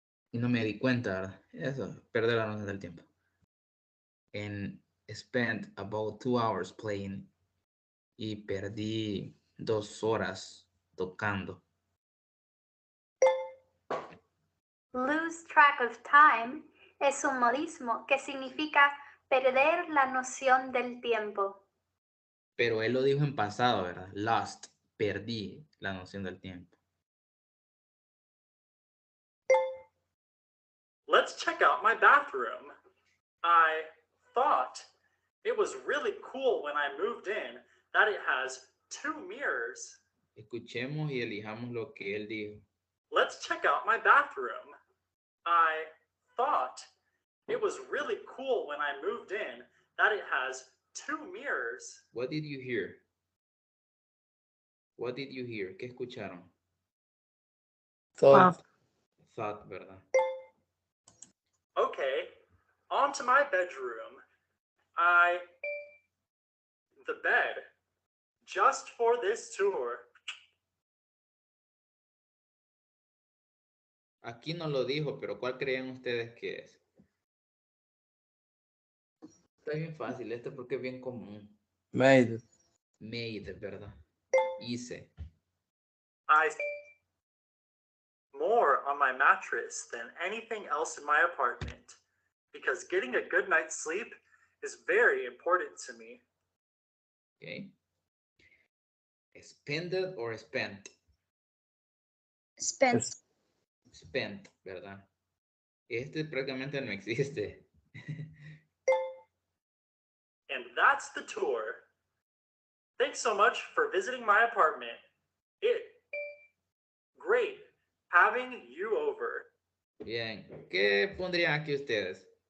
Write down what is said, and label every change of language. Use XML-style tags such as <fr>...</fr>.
<es>Y no me di cuenta, ¿verdad? Eso, perder la noción del tiempo.</es> <en>And spent about 2 hours playing.</en> <es>Y perdí 2 horas tocando.</es> <en>Lose track of time</en> <es>es un modismo que significa perder la noción del tiempo. Pero él lo dijo en pasado, ¿verdad? Lost, perdí la noción del tiempo.</es> <en>Let's check out my bathroom. I thought it was really cool when I moved in that it has 2 mirrors.</en> <es>Escuchemos y elijamos lo que él dijo.</es> <en>Let's check out my bathroom. I thought it was really cool when I moved in that it has 2 mirrors. What did you hear? What did you hear?</en> <es>¿Qué escucharon?</es> <en>Thought.</en> <es>Thought, ¿verdad?</es> <en>Okay, onto my bedroom. The bed, just for this tour.</en> <es>Aquí no lo dijo, pero ¿cuál creen ustedes que es? Está bien fácil, este porque es bien común.</es> <en>Made.</en> <es>Made, ¿verdad? Hice.</es> <en>I more on my mattress than anything else in my apartment because getting a good night's sleep is very important to me. Okay. Spended or spent? Spent.</en> <es>Spent, ¿verdad? Este prácticamente no existe.</es> <en>And that's the tour. Thanks so much for visiting my apartment. Great having you over.</en> <es>Bien, ¿qué pondrían aquí ustedes?</es>